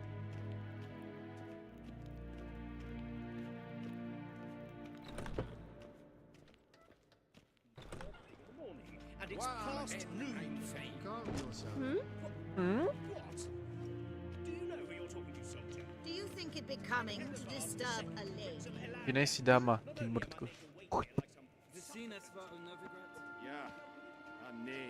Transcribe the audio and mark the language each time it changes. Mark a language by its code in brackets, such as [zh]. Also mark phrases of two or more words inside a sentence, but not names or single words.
[en] And it's past noon, Faye. Calm yourself. What? Do you know who you're talking to, soldier? Do you think it'd be coming to disturb a lady? [cs] Ty nejsi dáma, ty mrtku. [de] Ja, an nein.